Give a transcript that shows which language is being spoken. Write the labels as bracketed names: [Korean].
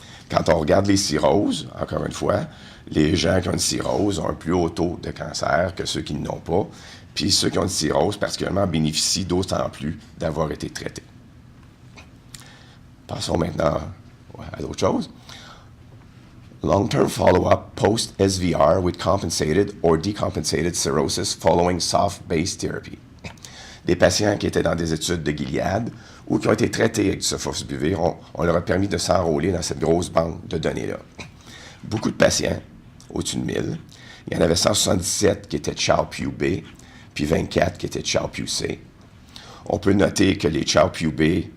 [French] Quand on regarde les cirrhoses, encore une fois, les gens qui ont une cirrhose ont un plus haut taux de cancer que ceux qui ne l'ont pas. Puis ceux qui ont une cirrhose, particulièrement, bénéficient d'autant plus d'avoir été traités. Passons maintenant à d'autres choses. [English] Long-term follow-up post-SVR with compensated or decompensated cirrhosis following soft-base therapy. [French] Des patients qui étaient dans des études de Gilead ou qui ont été traités avec du sofosbuvir, on leur a permis de s'enrôler dans cette grosse banque de données-là. Beaucoup de patients, au-dessus de 1000. Il y en avait 177 qui étaient Child-Pugh B, puis 24 qui étaient Child-Pugh C. On peut noter que les Child-Pugh B